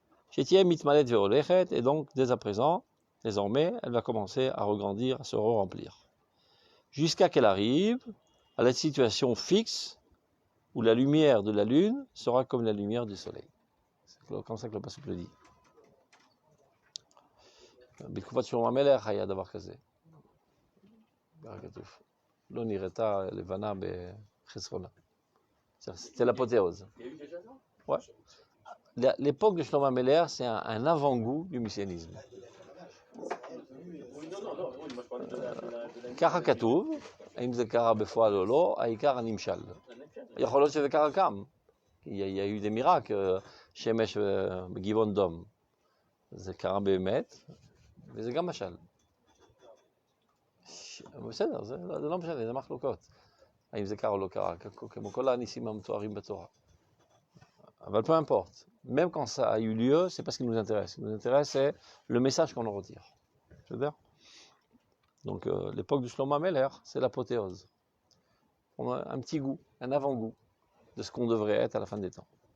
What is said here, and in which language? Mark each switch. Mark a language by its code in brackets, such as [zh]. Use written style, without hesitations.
[he] Chetiem mitmalet veolechet, [fr] et donc dès à présent, désormais, elle va commencer à regrandir, à se remplir. Jusqu'à qu'elle arrive à la situation fixe où la lumière de la lune sera comme la lumière du soleil. C'est comme ça que le pasuk le dit. [he] בתקופת שלמה המלך היה דבר כזה. כתוב. לא נראתה לבנה בחסרונה. [fr] C'était l'apothéose. Il y a eu déjà ça? Ouais. L'époque de Shlomo Ameler, c'est un avant-goût du messianisme. Oui, non, moi je parlais de la... [he] ככה כתוב, האם זה קרה בפועל או לא, העיקר הנמשל. יכול להיות שזה קרה גם. [fr] Il y a eu des miracles, [he] שמש בגבעון דום. זה קרה באמת, וזה גם משל. בסדר, זה לא משנה, זה מחלוקות. האם זה קרה או לא קרה, כמו כל הניסים המתוארים בתורה. אבל [fr] peu importe. Même quand ça a eu lieu, c'est pas ce qui nous intéresse. Ce qui nous intéresse, c'est le message qu'on en retire. C'est-à-dire, donc l'époque du Shlomo Ameler, c'est l'apothéose. On a un petit goût, un avant-goût de ce qu'on devrait être à la fin des temps.